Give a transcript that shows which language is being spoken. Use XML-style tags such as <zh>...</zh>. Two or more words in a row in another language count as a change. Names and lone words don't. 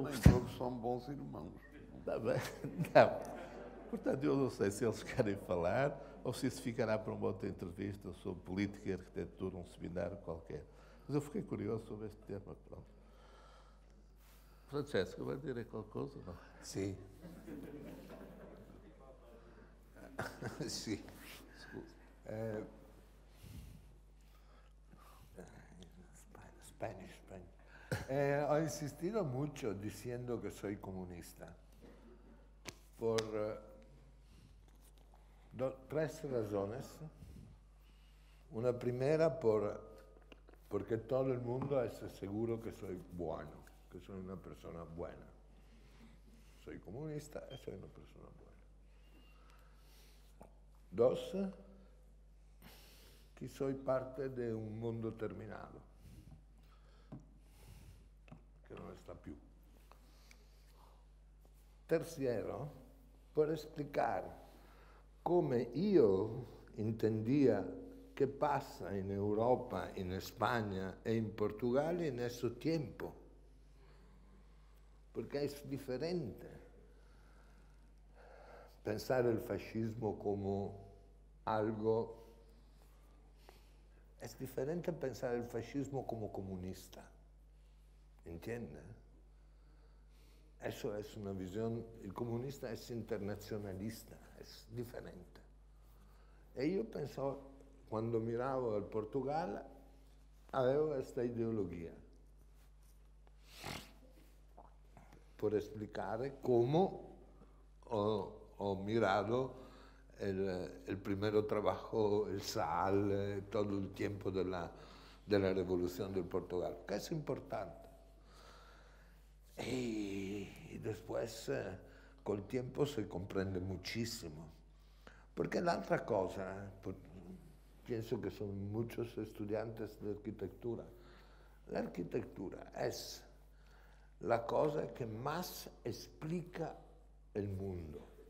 <pt>Nem todos são bons irmãos. Está bem? Não. Portanto, eu não sei se eles querem falar ou se isso ficará para uma outra entrevista sobre política e arquitetura, um seminário qualquer. Mas eu fiquei curioso sobre este tema. Pronto. Francesco, vai dizer qualquer coisa? Não?</pt> <it>Sì. Sì. Spanish.</it> <es>Ho insistido mucho diciendo que soy comunista por tres razones. Una primera porque todo el mundo es seguro que soy bueno, que soy una persona buena. Soy comunista y soy una persona buena. Dos, que soy parte de un mundo terminado,</es> <it>che non sta più. Tercero, per spiegare come io intendia che passa in Europa, in Spagna e in Portogallo in questo tempo, perché è differente pensare il fascismo come algo, è differente pensare il fascismo come comunista,</it> <es>¿entiende? Eso es una visión, el comunista es internacionalista, es diferente.</es> <it>E io penso, quando miravo al Portogallo, avevo questa ideologia, per spiegare come ho mirato</it> <es>el primer trabajo, el SAL, todo el tiempo de la revolución del Portugal, que es importante. Y después, con el tiempo, se comprende muchísimo. Porque la otra cosa, pienso que son muchos estudiantes de arquitectura, la arquitectura es la cosa que más explica el mundo.</es>